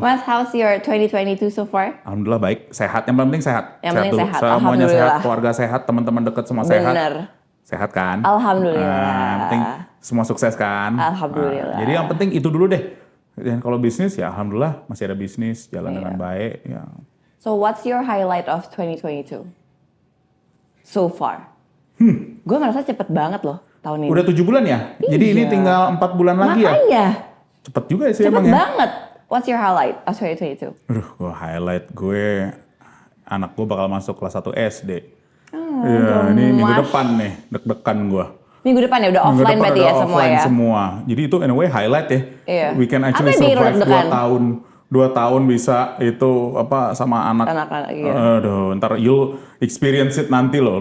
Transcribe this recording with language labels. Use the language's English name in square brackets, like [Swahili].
[English] Mas, how's your 2022 so far? [Indonesian] Alhamdulillah baik, sehat. Yang penting sehat. Yang penting sehat. Semuanya sehat, keluarga sehat, teman-teman dekat semua sehat. Bener. Sehat kan? Alhamdulillah. Yang penting semua sukses kan? Alhamdulillah. Jadi yang penting itu dulu deh. Dan kalau bisnis ya alhamdulillah masih ada bisnis, jalan dengan baik. Ya. [English] So what's your highlight of 2022? So far? [Indonesian] Gue merasa cepet banget loh tahun ini. Udah 7 bulan ya? Iya. Jadi ini tinggal 4 bulan lagi ya? Makanya. Cepet juga sih Cepet emang ya? banget. [English] What's your highlight of 2022? [Indonesian] Gue highlight gue, anak gue bakal masuk kelas 1 SD. Iya, ini minggu depan nih, deg-degan gue. Minggu depan ya udah offline berarti ya semua ya? Semua. Jadi itu [English] in a way [Indonesian] highlight ya. Iya. [English] We can actually survive [Indonesian] 2 tahun bisa itu apa sama anak-anak iya. Aduh, ntar [English] you'll experience it [Indonesian] nanti loh.